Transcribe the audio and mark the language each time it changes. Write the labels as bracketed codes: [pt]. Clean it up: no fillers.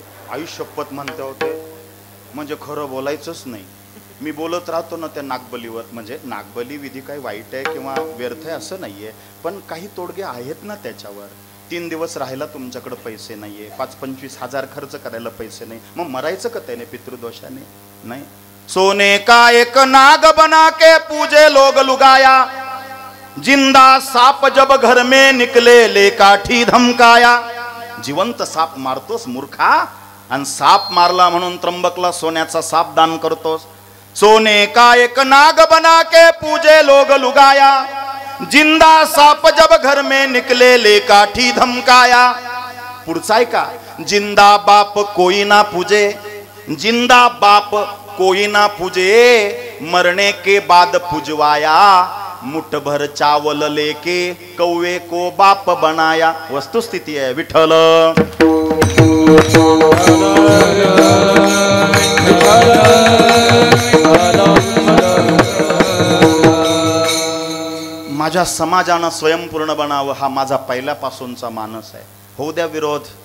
[mr] आयुष्यपत म्हणते होते, म्हणजे खरं बोलायचंच नाही. मी बोलत राहतो ना त्या नागबलीवर. म्हणजे नागबली विधी काही वाईट आहे किंवा व्यर्थ आहे असं नाहीये, पण काही तोडगे आहेत ना त्याच्यावर. 3 दिवस राहायला तुमच्याकडे पैसे नाहीये, 5-25 हजार खर्च करायला पैसे नाही, मग मरायचं का त्याने पितृदोषाने? नाही. [hi] सोने का एक नाग बना के पूजे लोग लुगाया, जिंदा साप जब घर में निकले ले काठी धमकाया. [mr] जिवंत साप मारतोस मूर्खा, आणि साप मारला म्हणून त्र्यंबकला सोन्याचा साप दान करतोस. [hi] सोने का एक नाग बना के पूजे लोग लुगाया, जिंदा साप जब घर में निकले ले काठी धमकाया. [mr] पुढचा आहे का? [hi] जिंदा बाप कोई ना पूजे, जिंदा बाप कोई ना पूजे, मरने के बाद पुजवाया. मुठ भर चावल लेके कौवे को बाप बनाया. [mr] वस्तुस्थिती आहे विठ्ठल. माझ्या समाजानं स्वयंपूर्ण बनावं हा माझा पहिल्यापासूनचा मानस आहे. होऊ द्या विरोध.